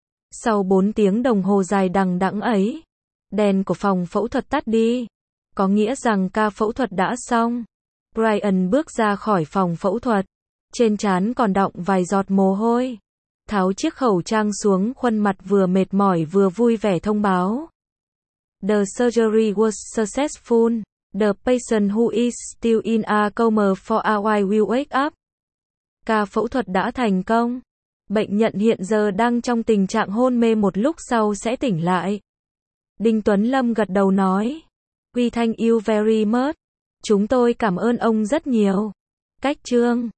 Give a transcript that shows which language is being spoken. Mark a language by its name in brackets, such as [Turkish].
[Vietnamese] Sau 4 tiếng đồng hồ dài đằng đẵng ấy, đèn của phòng phẫu thuật tắt đi. Có nghĩa rằng ca phẫu thuật đã xong. Brian bước ra khỏi phòng phẫu thuật. Trên trán còn đọng vài giọt mồ hôi. Tháo chiếc khẩu trang xuống, khuôn mặt vừa mệt mỏi vừa vui vẻ thông báo. [English] The surgery was successful. The patient who is still in a coma for a while will wake up. [Vietnamese] Ca phẫu thuật đã thành công. Bệnh nhân hiện giờ đang trong tình trạng hôn mê, một lúc sau sẽ tỉnh lại. Đinh Tuấn Lâm gật đầu nói. [English] We thank you very much. [Vietnamese] Chúng tôi cảm ơn ông rất nhiều. Cách chương.